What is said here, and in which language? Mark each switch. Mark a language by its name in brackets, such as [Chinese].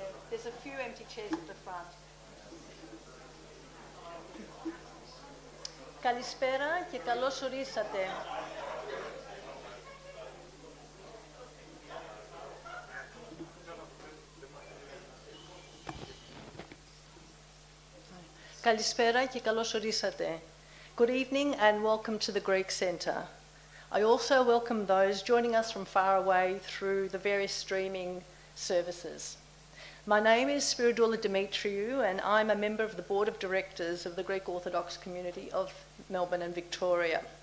[English] There's a few empty chairs at the front. [Greek] Καλησπέρα και καλώς ορίσατε. Καλησπέρα και καλώς ορίσατε. [English] Good evening and welcome to the Greek Centre. I also welcome those joining us from far away through the various streaming services. My name is Spyros Louis and I'm a member of the Board of Directors of the Greek Orthodox community of Melbourne and Victoria.